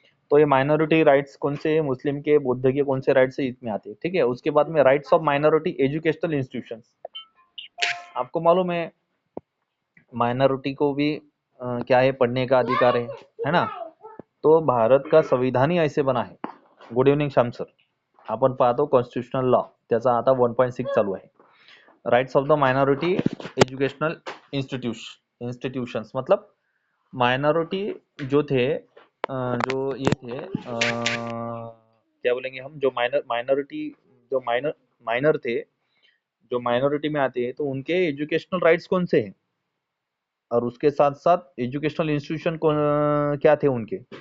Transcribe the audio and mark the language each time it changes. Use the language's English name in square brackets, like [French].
[Hindi] तो ये minority rights कौन से है, मुस्लिम के, बौद्ध के, कौन से राइट्स है, इसमें आते हैं, ठीक है। उसके बाद में rights of minority educational institution, आपको मालूम है माइनॉरिटी को भी क्या है, पढ़ने का अधिकार है ना। तो भारत का संविधान ही ऐसे बना है। [Marathi] गुड इव्हनिंग श्याम सर, आपण पाहतो कॉन्स्टिट्यूशनल लॉ, त्याचा आता 1.6 चालू आहे। [Hindi] Rights of the minority educational institutions, मतलब माइनॉरिटी जो थे, जो ये थे, क्या बोलेंगे हम, जो माइनॉरिटी, जो माइनर थे, जो माइनॉरिटी में आते हैं, तो उनके एजुकेशनल राइट्स कौन से हैं, और उसके साथ साथ एजुकेशनल इंस्टीट्यूशन क्या थे उनके।